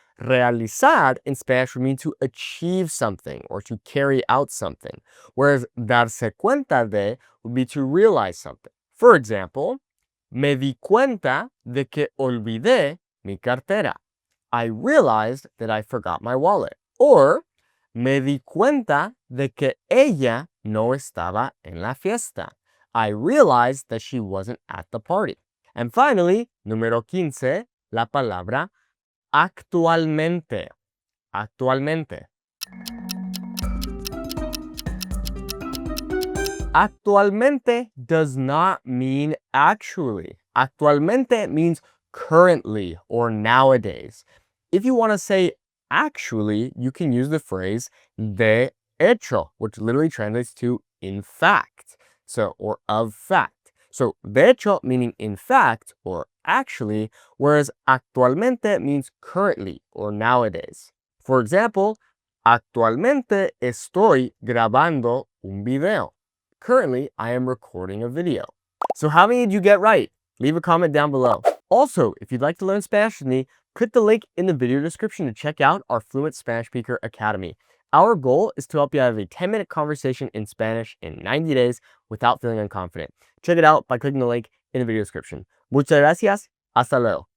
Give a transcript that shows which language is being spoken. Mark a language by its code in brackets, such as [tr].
[en] Realizar in Spanish would mean to achieve something or to carry out something, whereas darse cuenta de would be to realize something. For example, [es] me di cuenta de que olvidé mi cartera. [en] I realized that I forgot my wallet. [es] Or, me di cuenta de que ella no estaba en la fiesta. [en] I realized that she wasn't at the party. And finally, [es] número 15, la palabra actualmente. Actualmente. [en] Actualmente does not mean actually. Actualmente means currently or nowadays. If you want to say actually, you can use the phrase de hecho, which literally translates to in fact, or of fact. So de hecho meaning in fact or actually, whereas actualmente means currently or nowadays. For example, [es] actualmente estoy grabando un video. [en] Currently, I am recording a video. So how many did you get right? Leave a comment down below. Also, if you'd like to learn Spanish with me, click the link in the video description to check out our Fluent Spanish Speaker Academy. Our goal is to help you have a 10-minute conversation in Spanish in 90 days without feeling unconfident. Check it out by clicking the link in the video description. [es] Muchas gracias. Hasta luego.